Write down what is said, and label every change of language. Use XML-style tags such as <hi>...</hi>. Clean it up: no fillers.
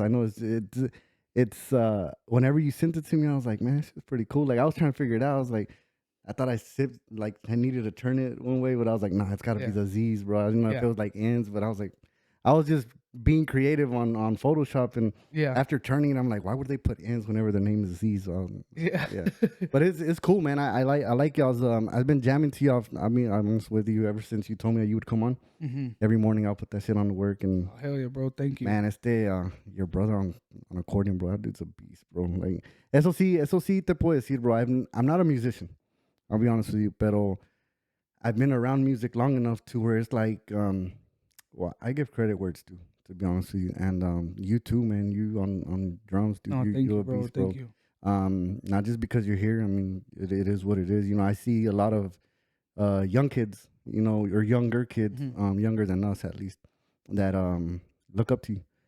<en>I know it's whenever you sent it to me, I was like, man, this is pretty cool. Like I was trying to figure it out. I was like, I thought I needed to turn it one way, but I was like, nah, it's got to be the Z's, bro. I didn't know if it was like N's, but I was like, I was just being creative on Photoshop, and after turning it, I'm like, why would they put N's whenever their name is Z's? Yeah. But it's cool, man. I like y'all's. I've been jamming to y'all. I mean, I'm with you ever since you told me that you would come on. Every morning I'll put that shit on to work, and hell yeah, bro. Thank you, man. Your brother on accordion, bro. That dude's a beast, bro.</en> <es>Like eso sí te puedo decir, bro.</es> <en>I'm not a musician. I'll be honest with you, pero I've been around music long enough to where it's like, well, I give credit where it's due, to be honest with you. And you too, man. You on drums, dude. No, you're a bro. beast, bro. Thank you. Not just because you're here. I mean, it is what it is. You know, I see a lot of young kids, you know, or younger kids, younger than us at least, that look up to you.</en>